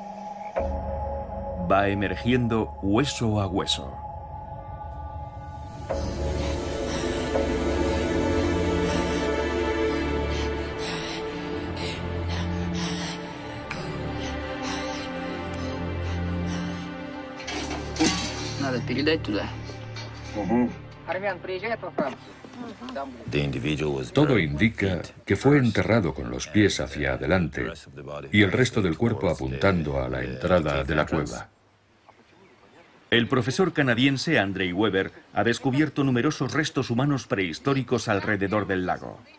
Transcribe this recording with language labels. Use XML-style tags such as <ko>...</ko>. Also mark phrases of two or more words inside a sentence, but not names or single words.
<es>Va emergiendo hueso a hueso.</es> <ru>Надо передать туда.</ru> <es>Todo indica que fue enterrado con los pies hacia adelante y el resto del cuerpo apuntando a la entrada de la cueva. El profesor canadiense Andrei Weber ha descubierto numerosos restos humanos prehistóricos alrededor del lago.</es>